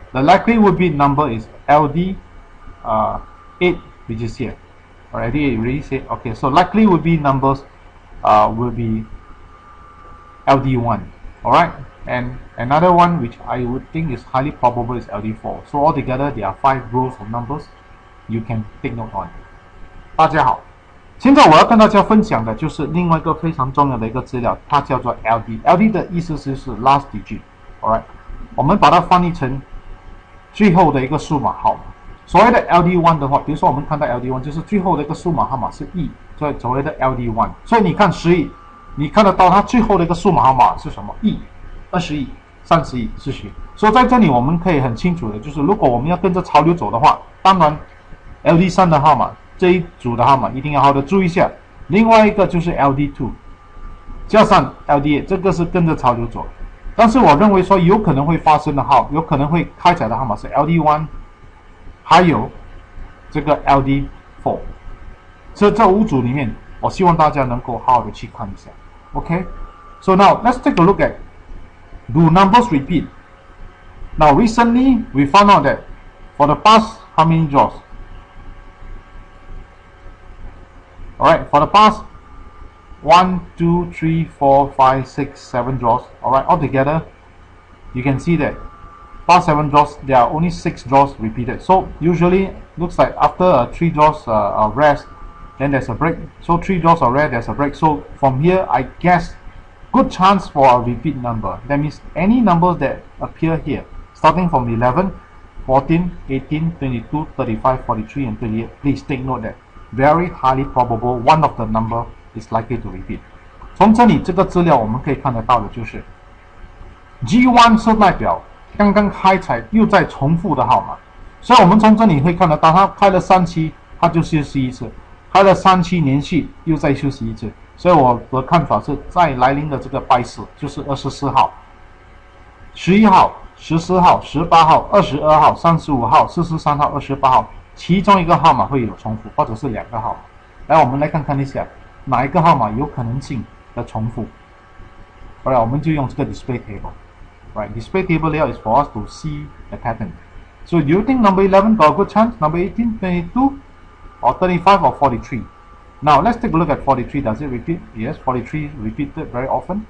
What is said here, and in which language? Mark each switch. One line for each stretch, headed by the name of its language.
English: The likely would be number is LD8, which is here. Already already said. Okay, so likely would be numbers will be LD1. Alright, and another one which I would think is highly probable is LD4. So altogether there are 5 rows of numbers you can take note on.
Chinese: 大家好，现在我要跟大家分享的就是另外一个非常重要的一个资料，它叫做 LD。LD 的意思是 last digit。 Alright， 我们把它翻译成最后的一个数码号码。所谓的 LD1 的话，比如说我们看到 LD1 就是最后的一个数码号码是 E， 所以所谓的 LD1。所以你看11 你看得到它最后的一个数码号码是什么？亿、20亿、30亿、40亿。所以在这里我们可以很清楚的，就是如果我们要跟着潮流走的话，当然 LD3 的号码这一组的号码一定要好好的注意一下。另外一个就是 LD2 加上 LD8，这个是跟着潮流走。但是我认为说有可能会发生的号，有可能会开采的号码是 LD1， 还有这个 LD4。这5组里面，我希望大家能够好好的去看一下。
English: Okay, so now let's take a look at do numbers repeat. Now recently we found out that for the past how many draws? Alright, for the past 1, 2, 3, 4, 5, 6, 7 draws. Alright, altogether you can see that past 7 draws there are only 6 draws repeated. So usually looks like after 3 draws of rest, then there's a break. So 3 draws are rare, there's a break. So from here, I guess good chance for a repeat number. That means any numbers that appear here, starting from 11, 14, 18, 22, 35, 43, and 28. Please take note that very highly probable one of the number is likely to repeat.
Chinese: 从这里这个资料我们可以看得到的就是 G1 是代表刚刚开采又在重复的号码，所以我们从这里会看得到，它开了3期，它就休息一次。开了3期连续又再休息一次，所以我的看法是在来临的这个拜四，就是24号、11号、14号、18号、22号、35号、43号、28号，其中一个号码会有重复，或者是2个号码。来，我们来看看一下哪一个号码有可能性的重复。
English: Alright，我们就用这个 display table。 Right, display table layout is for us to see the pattern. So do you think number 11 got a good chance? Number 18, 22? Or 35 or 43. Now let's take a look at 43. Does it repeat? Yes, 43 repeated very often.